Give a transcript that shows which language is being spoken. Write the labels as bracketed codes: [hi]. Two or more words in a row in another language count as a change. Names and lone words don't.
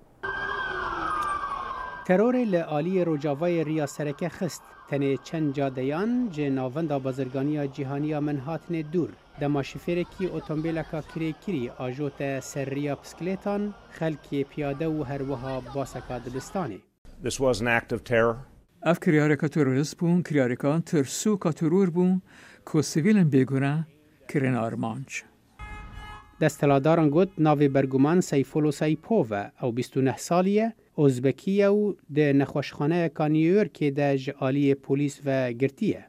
[ku] Terorê li aliyê rojavayê riya sereke xist. Tenê çend cadeyan ji navenda bazirganiya cîhaniya min hatine dûr. Dema şîfêrekî otomobîleka kirêkirî ajote ser riya bisikletan, xelkê piyade û her wiha baseka dibistanê. [en] This was an act of terror. [ku] Ev kiryareka terorist bûn, kiryarekan tirsûka teror bûn ku sivîlên bêgune kirin armanc. Desteladaran got navê berguman Seyfullo Saipov e, ew 29 salî ye, Ozbekî ye û di nexweşxaneyeka New Yorkê de ji aliyê polîs ve girtiye.